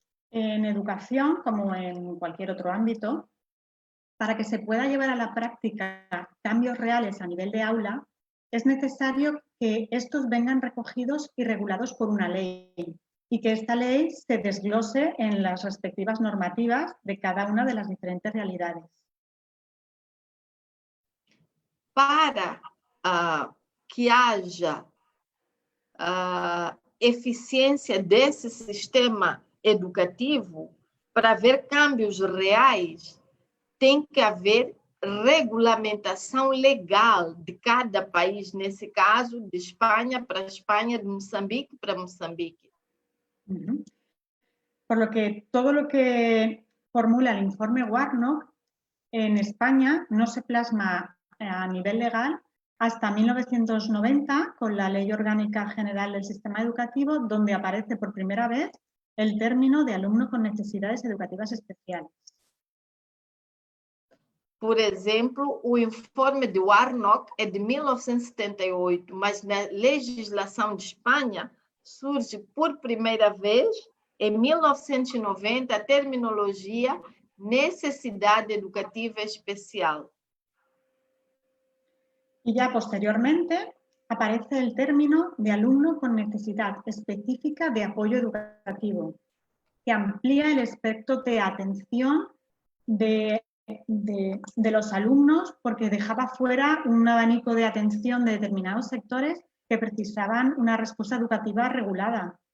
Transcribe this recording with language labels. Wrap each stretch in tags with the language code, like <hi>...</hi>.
<es>En educación, como en cualquier otro ámbito, para que se pueda llevar a la práctica cambios reales a nivel de aula, es necesario que estos vengan recogidos y regulados por una ley y que esta ley se desglose en las respectivas normativas de cada una de las diferentes realidades.</es> <pt>Para que haja eficiência desse sistema educativo, para haver câmbios reais, tem que haver regulamentação legal de cada país, nesse caso, de Espanha para Espanha, de Moçambique para Moçambique.</pt> <es>Por lo que todo lo que formula el informe Warnock en España no se plasma a nivel legal hasta 1990 con la Ley Orgánica General del Sistema Educativo, donde aparece por primera vez el término de alumno con necesidades educativas especiales.</es> <pt>Por exemplo, o informe de Warnock é de 1978, mas na legislação de Espanha surge por primeira vez em 1990 a terminologia necessidade educativa especial.</pt> <es>Y ya posteriormente aparece el término de alumno con necesidad específica de apoyo educativo, que amplía el espectro de atención de los alumnos porque dejaba fuera un abanico de atención de determinados sectores que precisaban una respuesta educativa regulada.</es>